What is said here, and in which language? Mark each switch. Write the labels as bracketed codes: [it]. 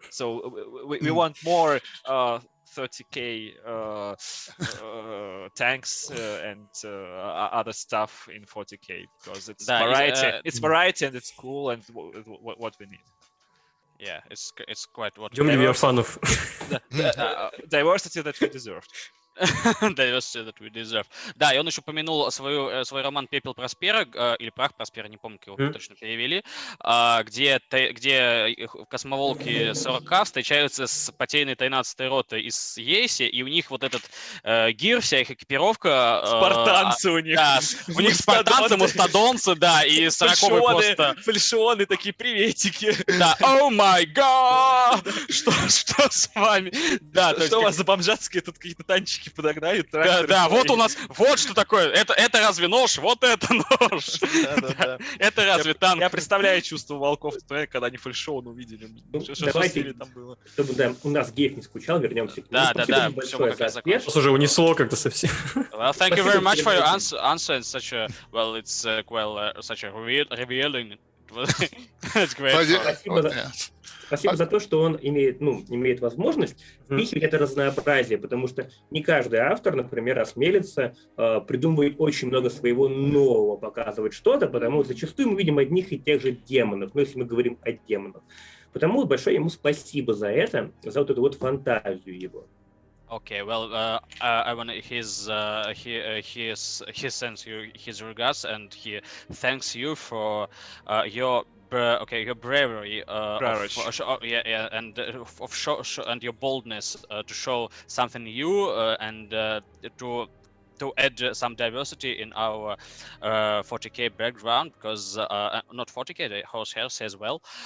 [en] So we want more 30k tanks and other stuff in 40k because it's variety. It's variety and it's cool and what we need. Yeah, it's quite what. [ru] Диверсанов. [en] Diversity that we deserved. Diversity that we deserve. [ru] Да, и он еще упомянул свой роман «Пепел Проспера», или «Прах Проспера», не помню, как его точно перевели, где космоволки 40К встречаются с потерянной 13-й ротой из Ейси, и у них вот этот гир, вся их экипировка... Спартанцы у них. Да, у них спартанцы, мастодонцы, да, и 40-й просто... Фальшионы такие, приветики. Да, [en] oh my god! [ru] Что с вами? Да, что у вас за бомжатские тут какие-то танчики подогнали? Да, вот у нас, вот что такое. Это разве нож? Вот это нож. Это разве танк? Я представляю чувство волков, когда они фальшион увидели. Давайте, чтобы у нас Гейв не скучал, вернемся к нему. Да. Большое за ответ. Уже унесло как-то совсем. [en] Well, thank you very much for your answer in such a, well, it's such a revealing. That's great. [ru] Спасибо за то, что он имеет возможность впихивать это разнообразие, потому что не каждый автор, например, осмелится придумывать очень много своего нового, показывать что-то, потому что зачастую мы видим одних и тех же демонов, если мы говорим о демонах. Потому большое ему спасибо за это, за вот эту вот фантазию его. [en] Okay, well, I want he sends you his regards and he thanks you for your bravery, and your boldness to show something new and to add some diversity in our 40K background, because not 40K, the Horseheads as well,